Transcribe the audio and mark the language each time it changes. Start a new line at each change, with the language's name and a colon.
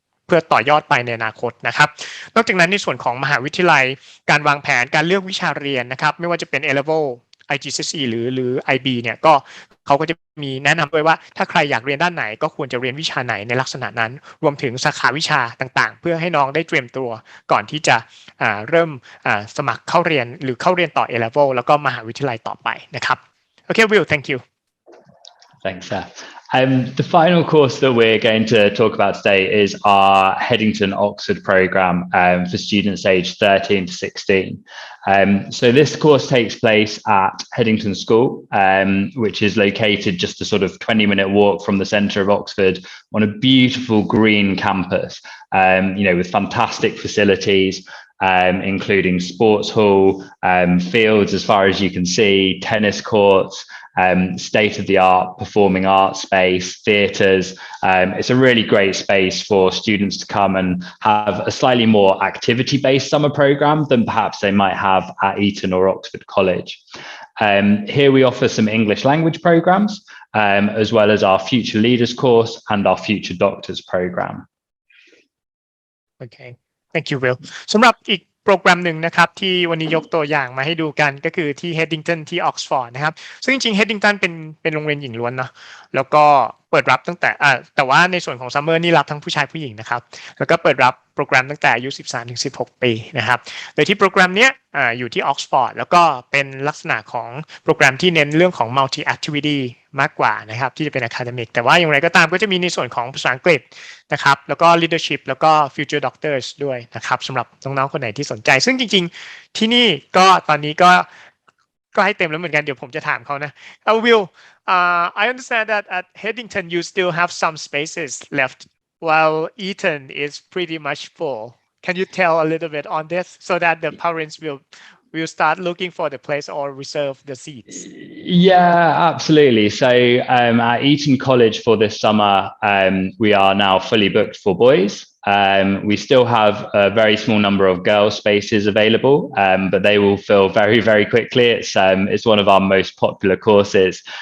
Thai: เพื่อต่อยอดไปในอนาคตนะครับนอกจากนั้นในส่วนของมหาวิทยาลัยการวางแผนการเลือกวิชาเรียนนะครับไม่ว่าจะเป็น A-level IGCSE หรือ IB เนี่ยก็เขาก็จะมีแนะนำด้วยว่าถ้าใครอยากเรียนด้านไหนก็ควรจะเรียนวิชาไหนในลักษณะนั้นรวมถึงสาขาวิชาต่างๆเพื่อให้น้องได้เตรียมตัวก่อนที่จะเริ่มสมัครเข้าเรียนหรือเข้าเรียนต่อ A-level แล้วก็มหาวิทยาลัยต่อไปนะครับโอเค Will
English: thank you Thanks, Seth. The final course that we're going to talk about today is our Headington Oxford programme for students aged 13 to 16. So this course takes place at Headington School, which is located just a sort of 20-minute walk from the centre of Oxford on a beautiful green campus, you know, with fantastic facilities, including sports hall, fields as far as you can see, tennis courts, state-of-the-art performing arts space, theatres. It's a really great space for students to come and have a slightly more activity-based summer programme than perhaps they might have at Eton or Oxford College. Here we offer some English language programmes, as well as our Future Leaders course and our Future Doctors programme. Okay, thank you
Thai: Will สำหรับอีกโปรแกรมหนึ่งนะครับที่วันนี้ยกตัวอย่างมาให้ดูกันก็คือที่ Headington ที่ Oxford นะครับซึ่งจริงๆ Headington เป็นโรงเรียนหญิงล้วนเนาะแล้วก็เปิดรับตั้งแต่แต่ว่าในส่วนของ Summer นี่รับทั้งผู้ชายผู้หญิงนะครับแล้วก็เปิดรับโปรแกรมตั้งแต่อายุ 13-16 ปีนะครับโดยที่โปรแกรมเนี้ยอยู่ที่ Oxford แล้วก็เป็นลักษณะของโปรแกรมที่เน้นเรื่องของ multi activity มากกว่านะครับที่จะเป็น academic แต่ว่าอย่างไรก็ตามก็จะมีในส่วนของภาษาอังกฤษ นะครับแล้วก็ leadership แล้วก็ future doctors ด้วยนะครับสำหรับน้องๆคนไหนที่สนใจซึ่งจริงๆที่นี่ก็ตอนนี้ก็ใกล้เต็มแล้วเหมือนกันเดี๋ยวผมจะถามเขานะ
English: Will I understand that at Headington you still have some spaces left while Eton is pretty much full. Can you tell a little bit on this so that the parents will start looking for the place or reserve the seats? Yeah, absolutely. So at Eton College for this summer, we are now fully booked for boys. We still have a very small number of girls spaces available, but they will fill very, very quickly. It's one of our most popular courses.